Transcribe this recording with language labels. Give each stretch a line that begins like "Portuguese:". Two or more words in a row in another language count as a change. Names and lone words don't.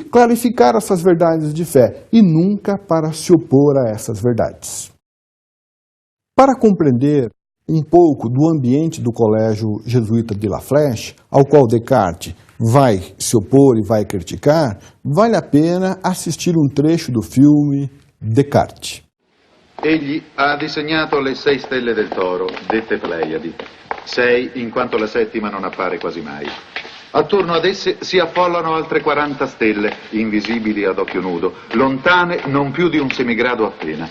Portuguese: Clarificar essas verdades de fé e nunca para se opor a essas verdades. Para compreender um pouco do ambiente do Colégio Jesuíta de La Flèche, ao qual Descartes vai se opor e vai criticar, vale a pena assistir un trecho do filme Descartes.
Italian: Egli ha disegnato le 6 stelle del Toro, dette Pleiadi. 6 in quanto la settima non appare quasi mai. Attorno ad esse si affollano altre 40 stelle, invisibili ad occhio nudo, lontane non più di un semigrado appena.